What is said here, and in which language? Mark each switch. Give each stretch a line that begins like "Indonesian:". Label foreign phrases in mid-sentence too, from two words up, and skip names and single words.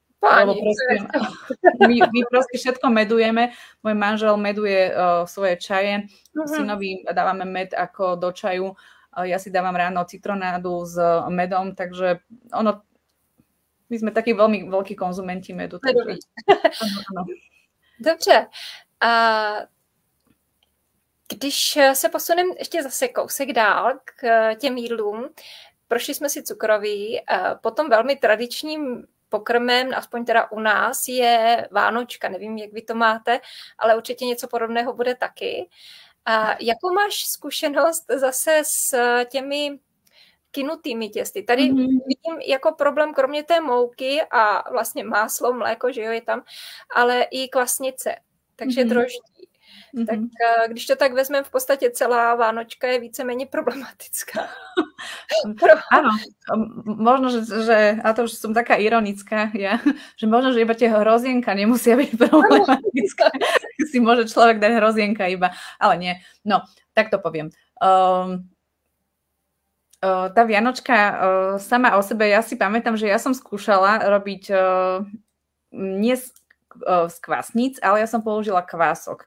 Slovak: My proste všetko medujeme. Môj manžel meduje svoje čaje. Synovi dávame med ako do čaju. Ja si dávam ráno citronádu s medom, takže my sme takí veľmi veľkí konzumenti medu. Takže...
Czech: Dobře. A když se posuneme ještě zase kousek dál k těm jídlům, prošli jsme si cukroví, potom velmi tradičním pokrmem, aspoň teda u nás, je vánočka. Nevím, jak vy to máte, ale určitě něco podobného bude taky. A jakou máš zkušenost zase s těmi kynutými těsty? Tady vidím jako problém kromě té mouky a vlastně máslo, mléko, že jo, je tam, ale i kvasnice, takže droždí. Tak když to tak vezmeme, v podstatě celá vánočka je víceméně problematická.
Slovak: Áno, možno, že, a to už som taká ironická, že možno, že iba tie hrozienka nemusia byť problematické. Si môže človek dať hrozienka iba, ale nie. No, tak to poviem. Tá vianočka sama o sebe, ja si pamätám, že ja som skúšala robiť nie z kvasníc, ale ja som použila kvások.